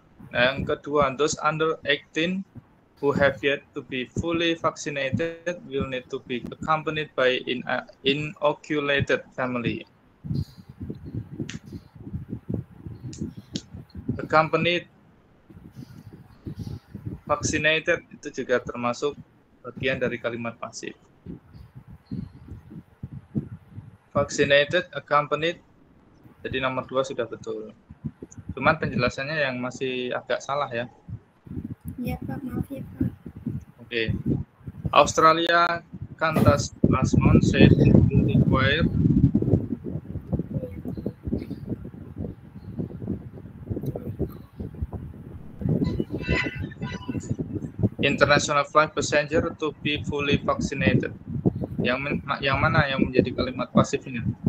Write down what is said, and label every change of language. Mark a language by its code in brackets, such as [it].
[id] Yang kedua, [en] those under 18 who have yet to be fully vaccinated will need to be accompanied by inoculated family. [id] Accompanied, vaccinated itu juga termasuk bagian dari kalimat pasif. Vaccinated, accompanied, jadi nomor 2 sudah betul. Cuman penjelasannya yang masih agak salah ya. Ya Pak, maaf ya Pak. Oke. [en] Australia Qantas last month said it will require international flight passenger to be fully vaccinated. [id] Yang mana yang menjadi kalimat pasifnya?